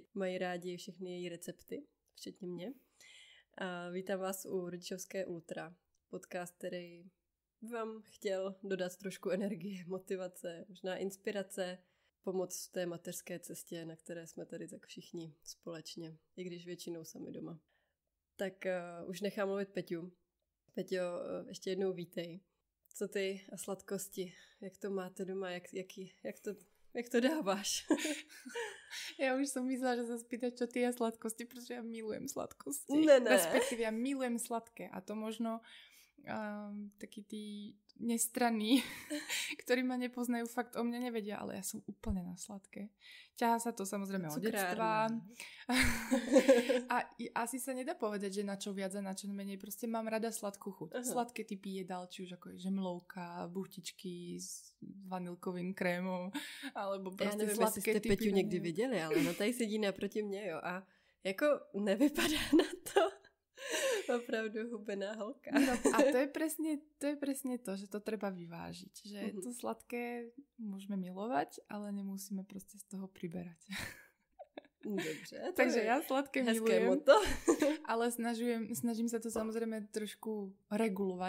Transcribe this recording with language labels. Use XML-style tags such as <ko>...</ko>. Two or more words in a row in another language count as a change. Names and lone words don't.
<cs>Mají rádi všechny její recepty, včetně mě. A vítám vás u Rodičovské ultra, podcast, který vám chtěl dodat trošku energie, motivace, možná inspirace, pomoc v té mateřské cestě, na které jsme tady tak všichni společně, i když většinou sami doma. Tak už nechám mluvit Peťu. Peťo, ještě jednou vítej. Co ty a sladkosti? Jak to máte doma? Jak to dáváš?</cs> <sk>Ja už som myslela, že sa spýtať, čo ty a sladkosti, pretože ja milujem sladkosti.</sk> <cs>Ne.</cs> <sk>Respektíve ja milujem sladké. A to možno takí tí nestranní, ktorí ma nepoznajú, fakt o mne nevedia, ale ja som úplne na sladké. Ťahá sa to samozrejme od detstva. A asi sa nedá povedať, že na čo viac a na čo menej. Proste mám rada sladkú chuť. Uh-huh. Sladké typy jedál, či už ako je žemlovka, buchtičky s vanilkovým krémom, alebo proste sladké typy.</sk> <cs>Já nevím, jestli jste Peťu někdy viděli, ale no tady sedí naproti mě, jo. A jako nevypadá na to opravdu hubená holka.</cs> <sk>No, a to je presne to, že to treba vyvážiť. Že to sladké môžeme milovať, ale nemusíme proste z toho priberať.</sk> <cs>Dobře.</cs> <sk>Takže ja sladké milujem, moto. ale snažím sa to samozrejme trošku regulovať.</sk>